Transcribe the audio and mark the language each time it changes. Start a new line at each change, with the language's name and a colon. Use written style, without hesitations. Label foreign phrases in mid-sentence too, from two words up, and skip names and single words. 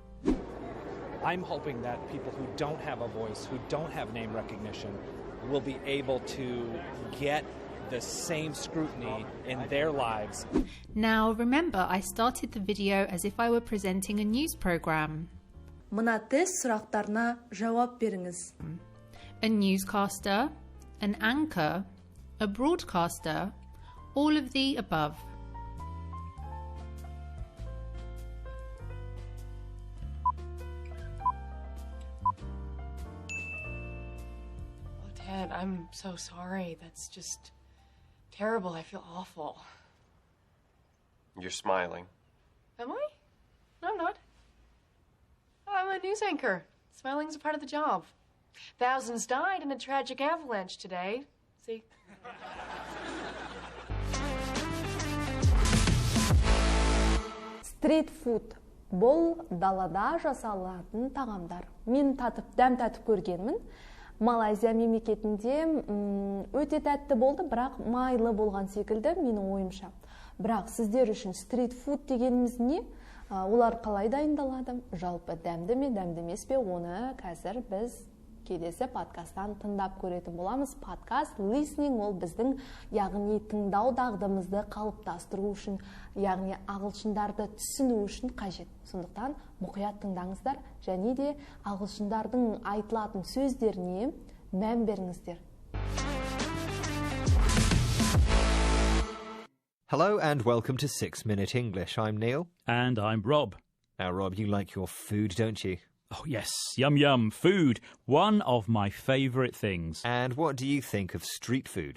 English: I'm hoping that people who don't have a voice, who don't have name recognition, will be able to get the same scrutiny in their lives. Now, remember, I started the video as if I were presenting a news program.
Kazakh: Мына тест сұрақтарына жауап беріңіз.
English: A newscaster, an anchor, a broadcaster, all of the above. Dad, I'm so sorry. That's just terrible. I feel awful. You're smiling. Am I? No, I'm not. I'm a news anchor. Smiling's a part of the job. Thousands died in a tragic avalanche today. See? Street food.
Kazakh: Бұл далада жасалатын тағамдар. Мен дәм татып көргенмін. Малайзия мемлекетінде өте тәтті болды, бірақ майлы болған секілді менің ойымша. Бірақ сіздер үшін стрит фуд дегеніміз не? Олар қалай дайындалады? Жалпы дәмді ме, дәмді емес пе? Оны қазір біз келесі подкасттан тыңдап көретін боламыз. Подкаст listening ол біздің, яғни тыңдау дағдымызды қалыптастыру үшін, яғни ағылшындарды түсіну үшін қажет. Сондықтан мұқият тыңдаңыздар және де ағылшындардың айтылатын сөздеріне мән беріңіздер.
English: Hello and welcome to 6 Minute English. I'm Neil. And I'm Rob. Now, Rob, you like your food, don't you? Oh, yes. Yum, yum. Food. One of my favourite things. And what do you think of street food?